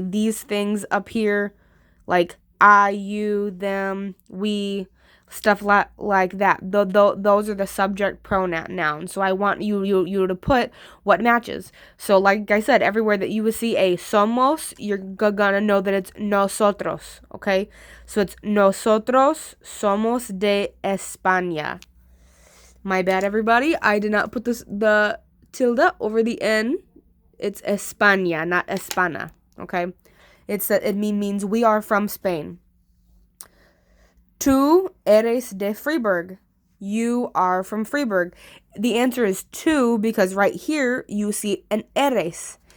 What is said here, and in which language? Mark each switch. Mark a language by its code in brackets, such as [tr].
[en] These things up here, like I, you, them, we, stuff like that. Those are the subject pronouns. So I want you to put what matches. So like I said, everywhere that you would see a somos, you're gonna know that it's nosotros, okay? So it's [es] nosotros somos de España. [en] My bad, everybody. I did not put the tilde over the N. It's España, not España, okay? It means we are from Spain. [es] Tú eres de Freiburg. [en] You are from Freiburg. The answer is tú because right here you see an eres.